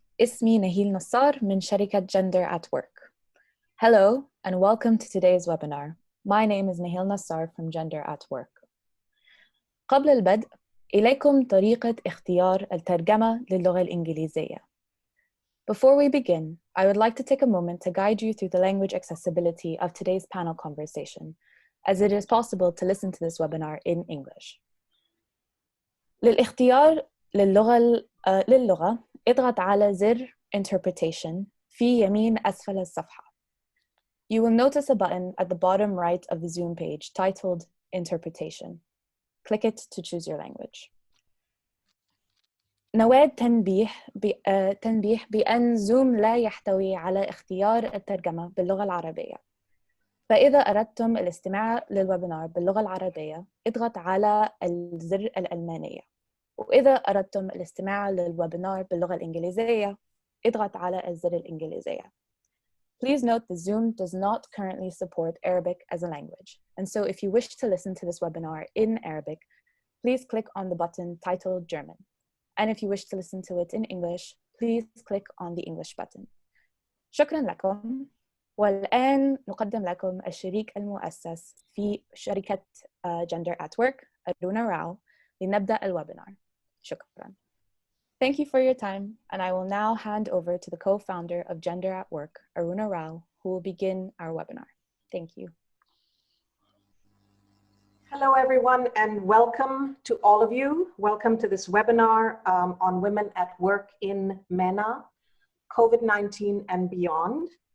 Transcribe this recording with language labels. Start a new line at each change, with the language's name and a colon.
Arabic: اسمي نهيل نصار من شركة Gender at Work.
English: Hello and welcome to today's webinar. My name is Nahil Nassar from Gender at Work.
Arabic: قبل البدء، إليكم طريقة اختيار الترجمة للغة الإنجليزية.
English: Before we begin, I would like to take a moment to guide you through the language accessibility of today's panel conversation, as it is possible to listen to this webinar in English.
Arabic: للاختيار للغة اضغط على زر Interpretation في يمين أسفل الصفحة.
English: You will notice a button at the bottom right of the Zoom page titled Interpretation. Click it to choose your language.
Arabic: نود تنبيه بأن زوم لا يحتوي على اختيار الترجمة باللغة العربية. فإذا أردتم الاستماع للويبينار باللغة العربية، اضغط على الزر الألمانية. وإذا أردتم الاستماع للويبينار باللغة الإنجليزية، اضغط على الزر الإنجليزية.
English: Please note the Zoom does not currently support Arabic as a language, and so if you wish to listen to this webinar in Arabic, please click on the button titled German. And if you wish to listen to it in English, please click on the English button.
Arabic: شكراً لكم. والآن نقدم لكم الشريك المؤسس في شركة Gender at Work, أرونا راو، لنبدأ الويبينار. شكراً.
English: Thank you for your time, and I will now hand over to the co-founder of Gender at Work, Aruna Rao, who will begin our webinar. Thank you. Hello, everyone, and welcome to all of you. Welcome to this webinar on women at work in MENA, COVID-19 and beyond.